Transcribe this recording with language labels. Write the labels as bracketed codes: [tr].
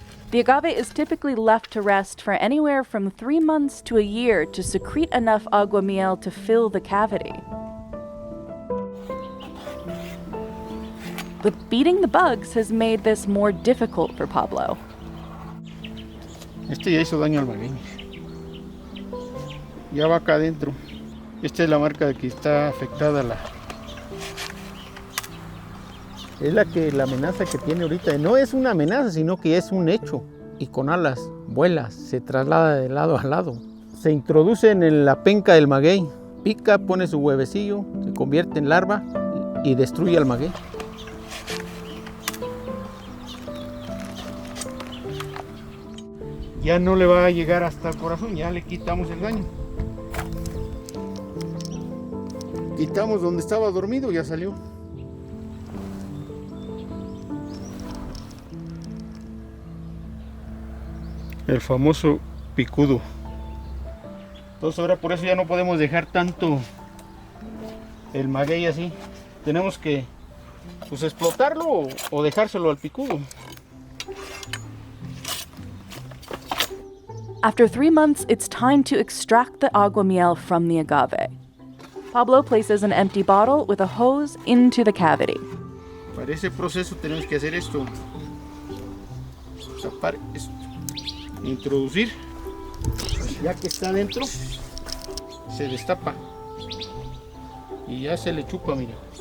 [en] The agave is typically left to rest for anywhere from 3 months to a year to secrete enough aguamiel to fill the cavity. But beating the bugs has made this more difficult for Pablo. [es] Este ya hizo daño al maguey. Ya va acá adentro. Esta es la marca de que está afectada Es la amenaza que tiene ahorita. No es una amenaza, sino que es un hecho. Y con alas, vuela, se traslada de lado a lado. Se introduce en la penca del maguey. Pica, pone su huevecillo, se convierte en larva y destruye al maguey. Ya no le va a llegar hasta el corazón, ya le quitamos el daño. Quitamos donde estaba dormido, ya salió. El famoso picudo. Entonces ahora por eso ya no podemos dejar tanto el maguey así. Tenemos que pues explotarlo o dejárselo al picudo. [en] After 3 months, it's time to extract the aguamiel from the agave. Pablo places an empty bottle with a hose into the cavity. [es] Para ese proceso tenemos que hacer esto. Tapar esto. Introducir. Ya que está dentro, se destapa. Y ya se le chupa, mira.